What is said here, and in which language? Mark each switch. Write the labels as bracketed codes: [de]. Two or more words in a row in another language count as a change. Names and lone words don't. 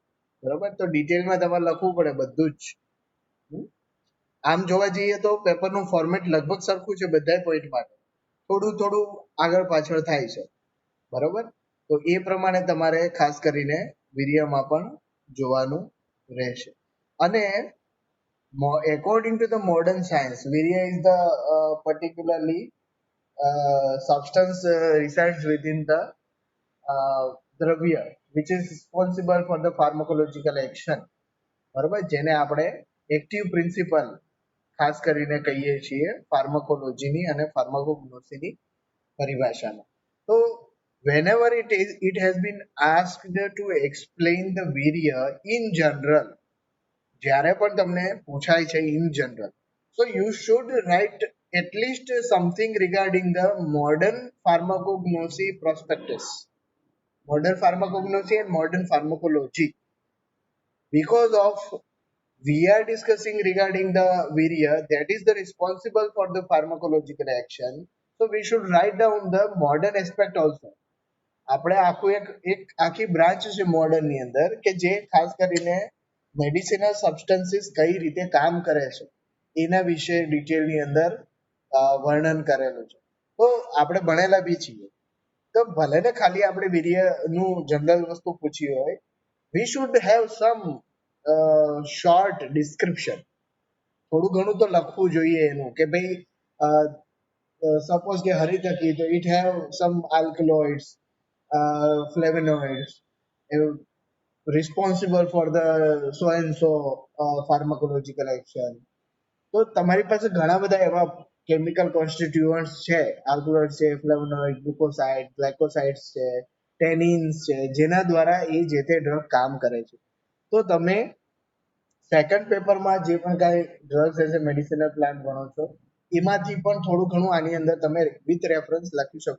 [gu] બરોબર. તો ડિટેલમાં તમારે લખવું પડે બધું જ. આમ જોવા જઈએ તો પેપરનું ફોર્મેટ લગભગ સરખું છે બધા પોઈન્ટ માટે, થોડું થોડું આગળ પાછળ થાય છે. બરોબર. તો એ પ્રમાણે તમારે ખાસ કરીને વીર્યમાં પણ જોવાનું રહેશે. [en] અને according to the modern science, virya is the particularly substance resides within the દ્રવ્ય which is responsible for the pharmacological action. [gu] બરોબર. જેને આપણે [en] active principle [gu] ખાસ કરીને કહીએ છીએ ફાર્માકોલોજીની અને ફાર્માકોગ્નોસીની પરિભાષામાં. [en] તો whenever it has been asked to explain the virya in general, [gu] જ્યારે પણ તમને પૂછાય છે [en] in general, so you should write at least something regarding the modern pharmacognosy prospectus, modern pharmacognosy and modern pharmacology. Because of we are discussing regarding the virya that is the responsible for the pharmacological action, so we should write down the modern aspect also. [gu] આપણે આખું એક આખી બ્રાન્ચ છે મોડર્નની અંદર કે જે ખાસ કરીને [en] medicinal substances [gu] કઈ રીતે કામ કરે છે એના વિશે ડિટેલની અંદર વર્ણન કરેલું છે. તો આપણે ભણેલા બી છીએ, તો ભલે ને ખાલી આપણે વીર્યનું જનરલ વસ્તુ પૂછી હોય, [en] we should have some short description. [gu] થોડું ઘણું તો લખવું જોઈએ એનું કે ભાઈ સપોઝ કે હરિતકી, તો [en] it have some alkaloids, flavonoids responsible for the so and so pharmacological action. [gu] તો તમારી પાસે ઘણા બધા એવા [en] chemical constituents [gu] છે, આલ્કલોઇડ છે, [en] flavonoid, glucoside, glycosides [gu] છે, ટેનિન્સ છે, જેના દ્વારા એ જે તે ડ્રગ કામ કરે છે. તો તમે સેકન્ડ પેપરમાં જે પણ કાંઈ [en] drugs as a medicinal plant [gu] ભણો છો એમાંથી પણ થોડું ઘણું આની અંદર તમે [en] with reference [gu] લખી શકો.